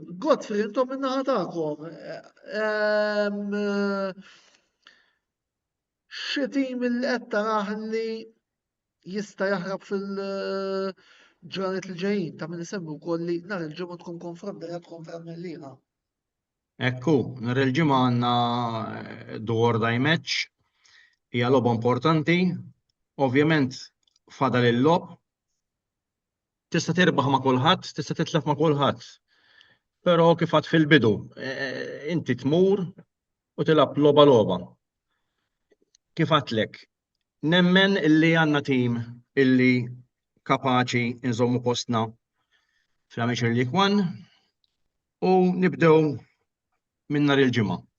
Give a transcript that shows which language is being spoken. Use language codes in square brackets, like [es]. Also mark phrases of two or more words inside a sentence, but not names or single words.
[mt] Godfrey intom min-naħa tagħkom. Xi tim li qed tarah li jista' jaħrab fil-ġranet li ġejjin ta' min isemmi wkoll li nhar il-ġimgħa tkun konfront mill-liqa. Ekku, nhar il-ġimgħa għandna [en] do or die match, [mt] hija logħba importanti, ovvjament fadal il-logħb, tista' tirbaħ ma' kulħadd, tista' titlef ma' kulħadd. Però kif għad fil-bidu, inti tmur u tilab logħba. Kif għatlek, nemmen illi għandna tim illi kapaċi nżommu postna fl-Amateur League One u nibdew minn nhar il-ġimgħa.